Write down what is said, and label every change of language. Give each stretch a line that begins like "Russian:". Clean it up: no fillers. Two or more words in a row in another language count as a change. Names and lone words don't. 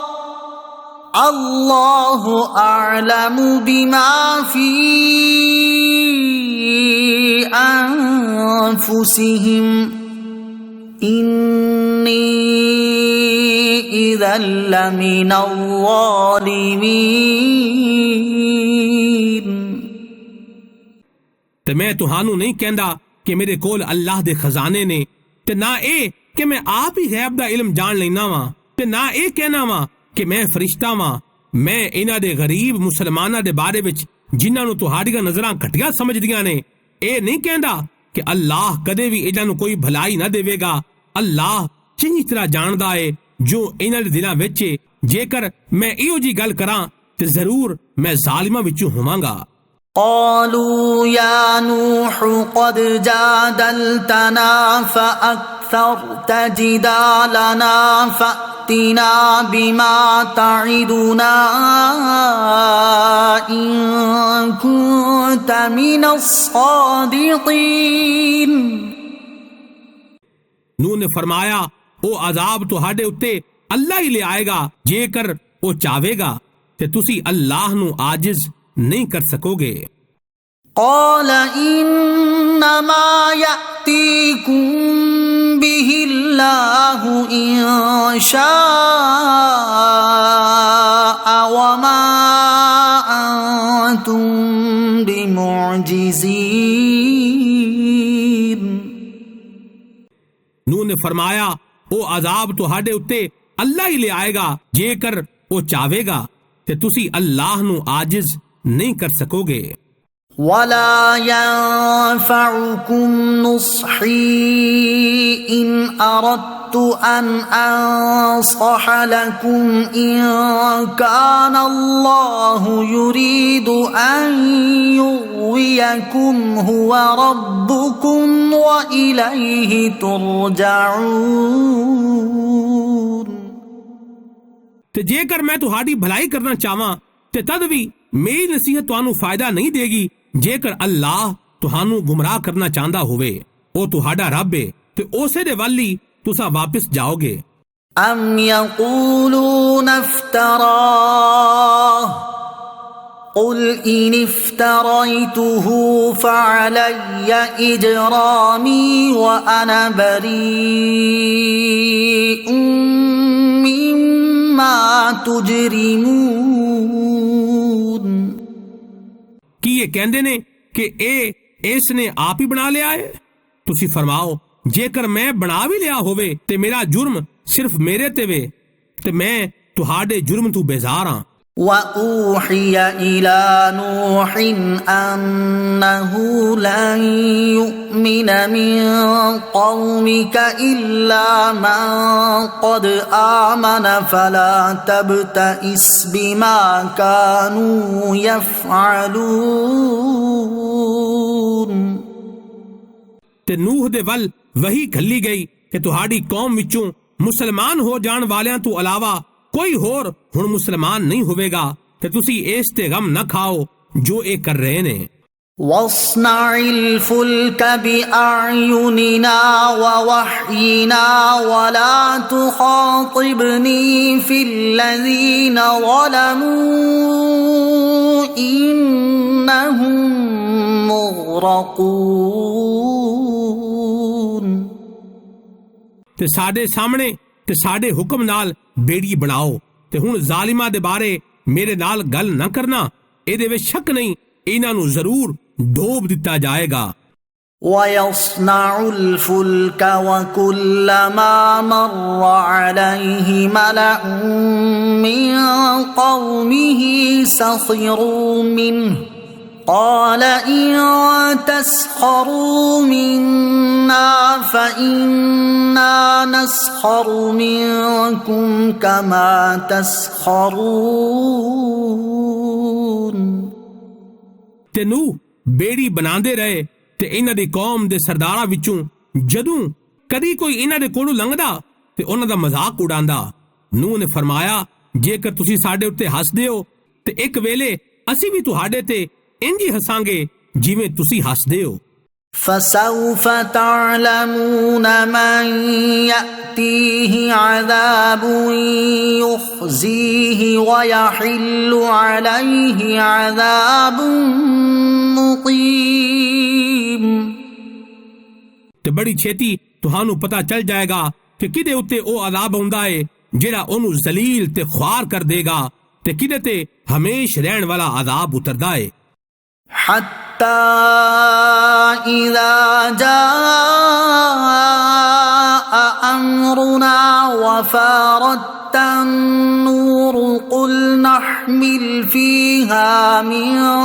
Arabic: اللَّهُ أَعْلَمُ بِمَا فِي أَنفُسِهِمْ إِنِّي إِذًا لَّمِنَ الظَّالِمِينَ।
Punjabi: ਤੇ ਮੈਂ ਤੁਹਾਨੂੰ ਨਹੀਂ ਕਹਿੰਦਾ ਕਿ ਮੇਰੇ ਕੋਲ ਅੱਲਾਹ ਦੇ ਖ਼ਜ਼ਾਨੇ ਨੇ ਤੇ ਨਾ ਏ ਕਿ ਮੈਂ ਆਪ ਹੀ ਗ਼ੈਬ ਦਾ ਇਲਮ ਜਾਣ ਲੈਣਾ ਵਾਂ ਤੇ ਨਾ ਏ ਕਹਿਣਾ ਵਾਂ ਕਿ ਮੈਂ ਫ਼ਰਿਸ਼ਤਾ ਵਾਂ। ਮੈਂ ਇਨ੍ਹਾਂ ਦੇ ਗ਼ਰੀਬ ਮੁਸਲਮਾਨਾਂ ਦੇ ਬਾਰੇ ਵਿੱਚ ਜਿਨ੍ਹਾਂ ਨੂੰ ਤੁਹਾਡੀਆਂ ਨਜ਼ਰਾਂ ਘਟੀਆ ਸਮਝਦੀਆਂ ਨੇ ਏ ਨਹੀਂ ਕਹਿੰਦਾ ਕਿ ਅੱਲਾਹ ਕਦੇ ਵੀ ਇਨ੍ਹਾਂ ਨੂੰ ਕੋਈ ਭਲਾਈ ਨਾ ਦੇਵੇਗਾ। ਅੱਲਾਹ ਚੰਗੀ ਤਰ੍ਹਾਂ ਜਾਣਦਾ ਹੈ ਜੋ ਇਨ੍ਹਾਂ ਦੇ ਦਿਲਾਂ ਵਿੱਚ ਜੇਕਰ ਮੈਂ ਇਹੋ ਜੀ ਗੱਲ ਕਰਾਂ ਤੇ ਜ਼ਰੂਰ ਮੈਂ ਜ਼ਾਲਮਾਂ ਵਿੱਚੋਂ ਹੋਵਾਂਗਾ।
Arabic: قالوا يا نوح قد جادلتنا فأكثرت جدالنا فأتنا بما تعدنا إن كنت من الصادقين।
Punjabi: ਨੂਹ ਨੇ ਫ਼ਰਮਾਇਆ, ਓ ਅਜ਼ਾਬ ਤੁਹਾਡੇ ਉੱਤੇ ਅੱਲਾਹ ਹੀ ਲੈ ਆਏਗਾ ਜੇਕਰ ਓ ਚਾਹੇਗਾ ਤੇ ਤੁਸੀਂ ਅੱਲਾਹ ਨੂੰ ਆਜਿਜ਼ ਨਹੀਂ ਕਰ ਸਕੋਗੇ।
Arabic: قال إنما يأتيكم به الله إن شاء وما أنتم بمعجزين।
Punjabi: ਨੂਹ ਨੇ ਫ਼ਰਮਾਇਆ, ਓ ਅਜ਼ਾਬ ਤੁਹਾਡੇ ਉੱਤੇ ਅੱਲਾਹ ਹੀ ਲੈ ਆਏਗਾ ਜੇਕਰ ਓ ਚਾਹੇਗਾ ਤੇ ਤੁਸੀਂ ਅੱਲਾਹ ਨੂੰ ਆਜਿਜ਼ ਨਹੀਂ ਕਰ ਸਕੋਗੇ।
Arabic: ولا ينفعكم نصحي إن أردت أن أنصح لكم إن كان الله يريد أن يغويكم هو ربكم وإليه ترجعون।
Punjabi: ਤੇ ਜੇਕਰ ਮੈਂ ਤੁਹਾਡੀ ਭਲਾਈ ਕਰਨਾ ਚਾਹਵਾਂ ਤੇ ਤਦ ਵੀ ਮੇਰੀ ਨਸੀਹਤ ਤੁਹਾਨੂੰ ਫ਼ਾਇਦਾ ਨਹੀਂ ਦੇਵੇਗੀ ਜੇਕਰ ਅੱਲਾਹ ਤੁਹਾਨੂੰ ਗੁਮਰਾਹ ਕਰਨਾ ਚਾਹੁੰਦਾ ਹੋਵੇ। ਓ ਤੁਹਾਡਾ ਰੱਬ ਹੈ ਤੇ ਉਸੇ ਦੇ ਵੱਲ ਤੁਸਾਂ ਵਾਪਸ ਜਾਓਗੇ।
Arabic: أم يقولون افتراه قل إن افتريته فعلي إجرامي وأنا بريء مما تجرمون।
Punjabi: ਕਿ ਏ ਕਹਿੰਦੇ ਨੇ ਕਿ ਇਸਨੇ ਆਪ ਹੀ ਬਣਾ ਲਿਆ ਹੈ। ਤੁਸੀਂ ਫ਼ਰਮਾਓ, ਜੇਕਰ ਮੈਂ ਬਣਾ ਵੀ ਲਿਆ ਹੋਵੇ ਤੇ ਮੇਰਾ ਜੁਰਮ ਸਿਰਫ਼ ਮੇਰੇ ਤੇ ਵੇ ਤੇ ਮੈਂ ਤੁਹਾਡੇ ਜੁਰਮ ਤੋਂ ਬੇਜ਼ਾਰ ਹਾਂ।
Arabic: وأوحي إلى نوح أنه لن يؤمن من قومك إلا من قد آمن فلا تبتئس بما كانوا يفعلون।
Punjabi: ਤੇ ਨੂਹ ਦੇ ਵੱਲ ਵਹੀ ਘੱਲੀ ਗਈ ਕਿ ਤੁਹਾਡੀ ਕੌਮ ਵਿੱਚੋਂ ਮੁਸਲਮਾਨ ਹੋ ਜਾਣ ਵਾਲਿਆਂ ਤੋਂ ਅਲਾਵਾ ਕੋਈ ਹੋਰ ਹੁਣ ਮੁਸਲਮਾਨ ਨਹੀਂ ਹੋਵੇਗਾ ਤੇ ਤੁਸੀਂ ਇਸ ਤੇ ਗ਼ਮ ਨਾ ਖਾਓ ਜੋ ਏ ਕਰ ਰਹੇ ਨੇ।
Arabic: واصنع الفلك بأعيننا ووحينا ولا تخاطبني في الذين ظلموا إنهم مغرقون।
Punjabi: ਤੇ ਸਾਡੇ ਸਾਹਮਣੇ ਤੇ ਸਾਡੇ ਹੁਕਮ ਨਾਲ ਬੇੜੀ ਬਣਾਓ ਤੇ ਹੁਣ ਜ਼ਾਲਮਾਂ ਦੇ ਬਾਰੇ ਮੇਰੇ ਨਾਲ ਗੱਲ ਨਾ ਕਰਨਾ, ਏਦੇ ਵਿੱਚ ਸ਼ੱਕ ਨਹੀਂ ਇਨ੍ਹਾਂ ਨੂੰ ਜ਼ਰੂਰ ਡੋਬ ਦਿੱਤਾ ਜਾਏਗਾ।
Arabic: ويصنع الفلك وكلما مر عليه ملأ من قومه سخروا منه قال إن تسخروا منا فإنا نسخر منكم كما تسخرون।
Punjabi: ਤੇ ਨੂ ਬੇੜੀ ਬਣਾਂਦੇ ਰਹੇ ਤੇ ਇਨ੍ਹਾਂ ਦੀ ਕੌਮ ਦੇ ਸਰਦਾਰਾਂ ਵਿੱਚੋਂ ਜਦੋਂ ਕਦੀ ਕੋਈ ਇਨ੍ਹਾਂ ਦੇ ਕੋਲੋਂ ਲੰਘਦਾ ਤੇ ਉਨ੍ਹਾਂ ਦਾ ਮਜ਼ਾਕ ਉਡਾਂਦਾ। ਨੂਹ ਨੇ ਫ਼ਰਮਾਇਆ, ਜੇਕਰ ਤੁਸੀਂ ਸਾਡੇ ਉੱਤੇ ਹੱਸਦੇ ਹੋ ਤੇ ਇੱਕ ਵੇਲੇ ਅਸੀਂ ਵੀ ਤੁਹਾਡੇ ਤੇ ਇੰਜ ਹੀ ਹੱਸਾਂਗੇ ਜਿਵੇਂ ਤੁਸੀਂ ਹੱਸਦੇ ਹੋ।
Arabic: فسوف تعلمون من يأتيه عذاب يخزيه ويحل عليه عذاب मुक़ीम।
Punjabi: ਤੇ ਬੜੀ ਛੇਤੀ ਤੁਹਾਨੂੰ ਪਤਾ ਚੱਲ ਜਾਏਗਾ ਕਿ ਕਿਦੇ ਉੱਤੇ ਓ ਅਜ਼ਾਬ ਹੁੰਦਾ ਹੈ ਜਿਹੜਾ ਓਨੂੰ ਜ਼ਲੀਲ ਤੇ ਖ਼੍ਵਾਰ ਕਰ ਦੇਵੇਗਾ ਤੇ ਕਿਦੇ ਤੇ ਹਮੇਸ਼ ਰਹਿਣ ਵਾਲਾ ਅਜ਼ਾਬ ਉਤਰਦਾ ਹੈ।
Arabic: حتى إذا جاء أمرنا وفارت النور قل نحمل فيها من